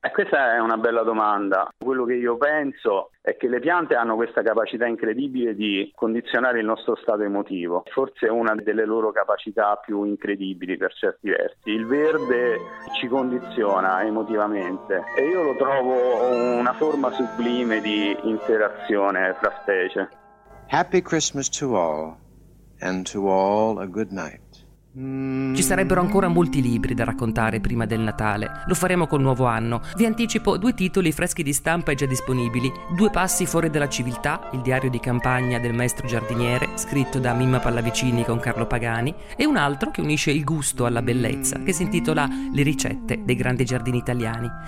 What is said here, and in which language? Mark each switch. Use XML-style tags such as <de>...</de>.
<it>Questa è una bella domanda. Quello che io penso è che le piante hanno questa capacità incredibile di condizionare il nostro stato emotivo. Forse è una delle loro capacità più incredibili per certi versi. Il verde ci condiziona emotivamente e io lo trovo una forma sublime di interazione fra specie.</it> <en>Happy Christmas to all and to all a good night.</en> <it>Ci sarebbero ancora molti libri da raccontare prima del Natale. Lo faremo col nuovo anno. Vi anticipo due titoli freschi di stampa e già disponibili: Due passi fuori dalla civiltà, il diario di campagna del maestro giardiniere, scritto da Mimma Pallavicini con Carlo Pagani, e un altro che unisce il gusto alla bellezza, che si intitola Le ricette dei grandi giardini italiani.</it>